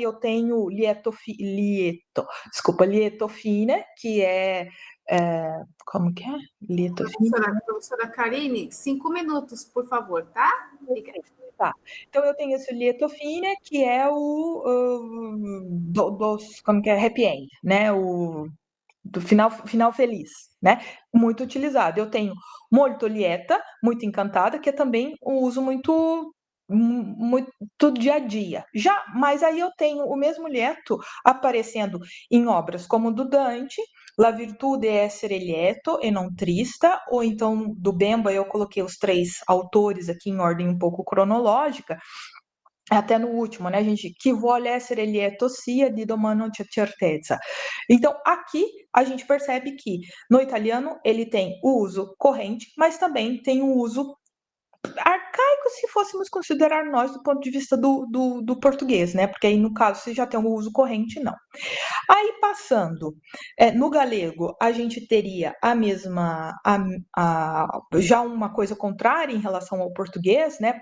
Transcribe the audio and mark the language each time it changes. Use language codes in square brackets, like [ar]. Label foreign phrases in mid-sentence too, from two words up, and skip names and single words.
[pt] Eu tenho lietofine, que como que é? Lietofine? Professora Karine, 5 minutos, por favor, tá? Obrigada. Tá. Então eu tenho esse lietofine, que é como que é? [en] Happy end, [pt] né? Do final feliz, né? Muito utilizado. Eu tenho [it] molto lieta, [pt] muito encantada, que é também um uso muito dia a dia. Mas aí eu tenho o mesmo lieto aparecendo em obras como do Dante, [it] La virtude essere lieto e non trista, [pt] ou então do Bemba eu coloquei os 3 autores aqui em ordem um pouco cronológica, até no último, né, gente? [it] Chi vuole essere lieto sia di domani c'è certezza. [pt] Então, aqui a gente percebe que no italiano ele tem o uso corrente, mas também tem o uso arcaico, se fôssemos considerar nós do ponto de vista do português, né? Porque aí, no caso, se já tem o uso corrente, não. Aí, passando, no galego, a gente teria a mesma, já uma coisa contrária em relação ao português, né?